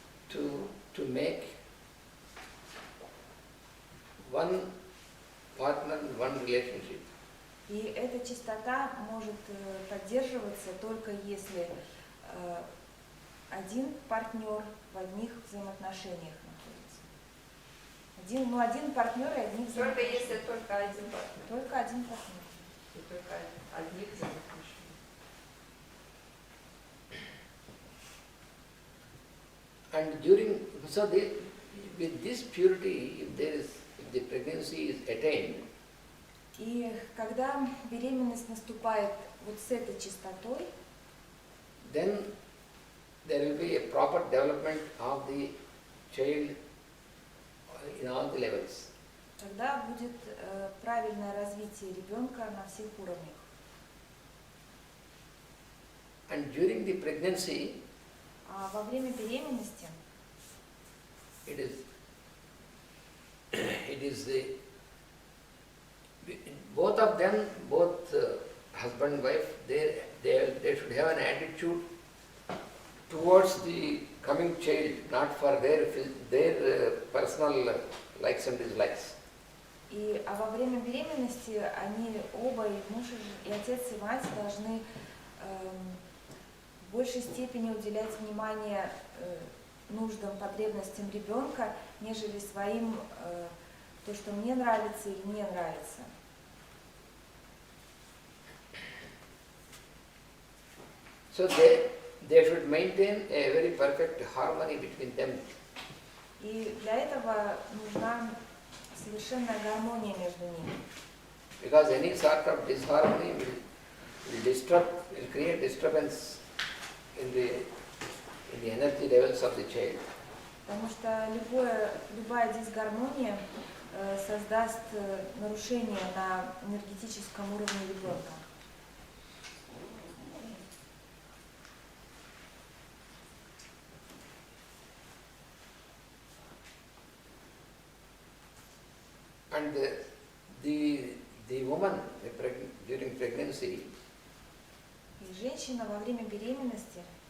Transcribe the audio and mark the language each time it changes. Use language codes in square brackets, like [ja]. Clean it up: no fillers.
[en] to make one partner, one relationship. [ru] И эта чистота может поддерживаться только если один партнер в одних взаимоотношениях находится. Один партнер и одних Только взаимоотношений. если только один партнер. Только один партнер. И только одних взаимоотношений. [en] And during, so with this purity, if the pregnancy is attained, [ru] И когда беременность наступает вот с этой чистотой, [en] then there will be a proper development of the child in all the levels. [ru] тогда будет правильное развитие ребенка на всех уровнях. [en] And during the pregnancy, [ru] А во время беременности [en] it is both of them, both husband and wife, they should have an attitude towards the coming child, not for their personal likes and dislikes. [ru] а во время беременности они оба, и муж, и отец, и мать должны в большей степени уделять внимание нуждам, потребностям ребенка, нежели своим, то, что мне нравится или не нравится. [en] So they should maintain a very perfect harmony between them. [ru] И для этого нужна совершенная гармония между ними. [en] Because any sort of disharmony will create disturbance in the energy levels of the child. [ru] Потому что любая дисгармония создаст нарушение на энергетическом уровне ребенка. [en] And the woman during pregnancy [ru] И женщина во время беременности